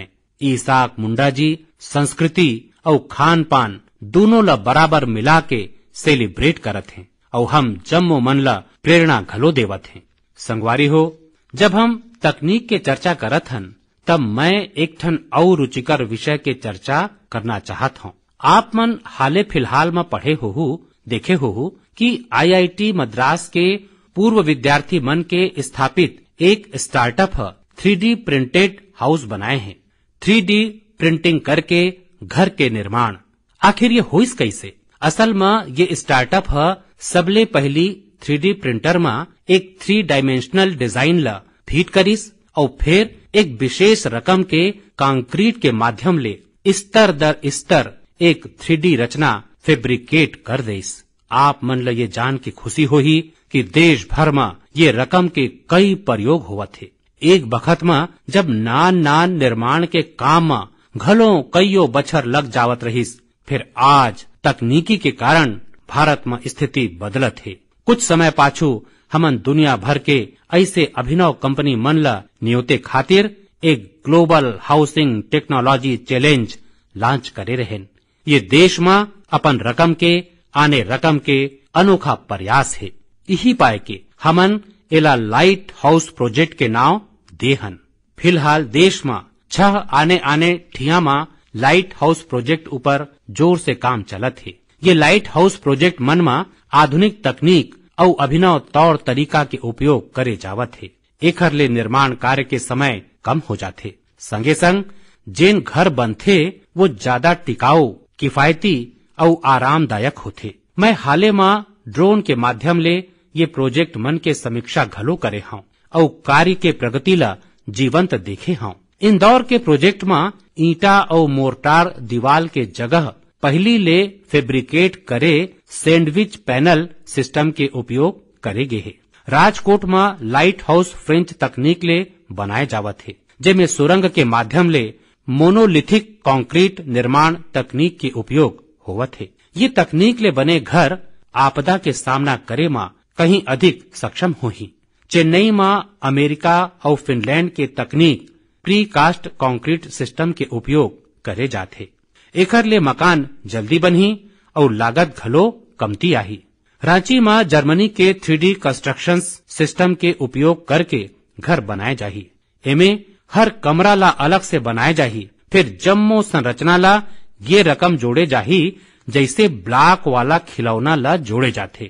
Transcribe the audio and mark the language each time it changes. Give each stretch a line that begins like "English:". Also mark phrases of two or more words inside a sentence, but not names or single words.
Chhattisgarhi: ईसाक मुंडा जी संस्कृति और खान पान दोनों ला बराबर मिला के सेलिब्रेट करत हैं और हम जम्मो मन ला प्रेरणा घलो देवत हैं। संगवारी हो, जब हम तकनीक के चर्चा करत हन तब मैं एक ठन और रुचिकर विषय के चर्चा करना चाहत हूँ। आप मन हाले फिलहाल में पढ़े हो देखे हो कि IIT मद्रास के पूर्व विद्यार्थी मन के स्थापित एक स्टार्टअप 3D
English: printed house
Chhattisgarhi: बनाए हैं।
English: 3D printing
Chhattisgarhi: करके घर के निर्माण। आखिर ये होइस कैसे? असल में ये स्टार्टअप सबले पहली 3D प्रिंटर में एक
English: 3 dimensional design
Chhattisgarhi: ला फीट करिस और फिर एक विशेष रकम के कंक्रीट के माध्यम ले स्तर दर स्तर एक 3D रचना फैब्रिकेट कर देस। आप मन ला ये जान के खुशी होही कि देश भर में ये रकम के कई प्रयोग हुआ थे। एक बखत में जब नान निर्माण के काम में घलों कईयों बछर लग जावत रहिस, फिर आज तकनीकी के कारण भारत में स्थिति बदलत है। कुछ समय पाछू हमन दुनिया भर के ऐसे अभिनव कंपनी मन ला नियोते खातिर एक ग्लोबल हाउसिंग टेक्नोलॉजी चैलेंज लॉन्च करे रहेन। ये देश में अपन रकम के आने रकम के अनोखा प्रयास है। यही पाए के हमन एला लाइट हाउस प्रोजेक्ट के नाम देहन। फिलहाल देश में 6 आने ठिया में लाइट हाउस प्रोजेक्ट ऊपर जोर से काम चलत है। ये लाइट हाउस प्रोजेक्ट मन में आधुनिक तकनीक और अभिनव तौर तरीका के उपयोग करे जावत है। एखर ले निर्माण कार्य के समय कम हो जाते, संगे संग जेन घर बनथे वो ज्यादा टिकाऊ, किफायती और आरामदायक होते। मैं हाले में ड्रोन के माध्यम ले ये प्रोजेक्ट मन के समीक्षा घलो करे हूँ और कार्य के प्रगति ला जीवंत देखे हूँ। इंदौर के प्रोजेक्ट में ईटा और मोर्टार दीवाल के जगह पहली ले फैब्रिकेट करे
English: sandwich panel system
Chhattisgarhi: के उपयोग करे गए है। राजकोट में लाइट हाउस फ्रेंच तकनीक ले बनाए जावत है, जेमे सुरंग के माध्यम ले
English: monolithic concrete
Chhattisgarhi: निर्माण तकनीक के उपयोग होवत है। ये तकनीक ले बने घर आपदा के सामना करे में कहीं अधिक सक्षम होही। चेन्नई में अमेरिका और फिनलैंड के तकनीक
English: pre cast concrete system
Chhattisgarhi: के उपयोग करे जाते। एखर ले मकान जल्दी बनही और लागत घलो कमती आही। रांची में जर्मनी के
English: 3D construction system
Chhattisgarhi: के उपयोग करके घर बनाए जाही। एमे हर कमरा ला अलग से बनाए जाही, फिर जम्मो संरचना ला ये रकम जोड़े जाही जैसे ब्लॉक वाला खिलौना ला जोड़े जाथे।